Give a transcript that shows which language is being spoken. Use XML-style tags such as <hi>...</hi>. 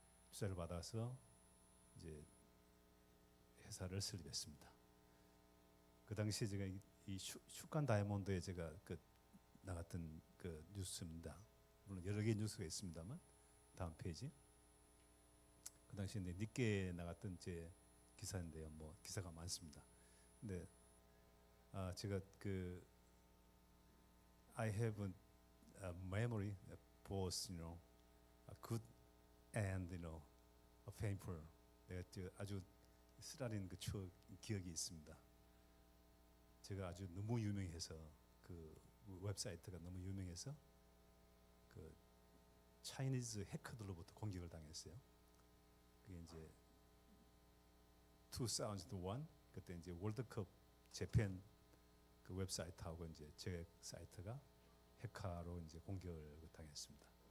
<ko>투자를 받아서 이제 회사를 설립했습니다. 그 당시에 제가 이 슈칸 다이아몬드에 제가 나갔던 뉴스입니다. 물론 여러 개의 뉴스가 있습니다만 다음 페이지. 그 당시에 니케에 나갔던 제 기사인데요. 뭐 기사가 많습니다. 근데 제가</ko> <en>I have a memory both, good and painful.</en> <ko>내가 아주 쓰라린 추억 기억이 있습니다. 제가 아주 너무 유명해서 웹사이트가 너무 유명해서 차이니즈 해커들로부터 공격을 당했어요. 그게 이제 2001 그때 이제 월드컵 재팬 웹사이트하고 이제 제 사이트가 해커로 이제 공격을 당했습니다.</ko>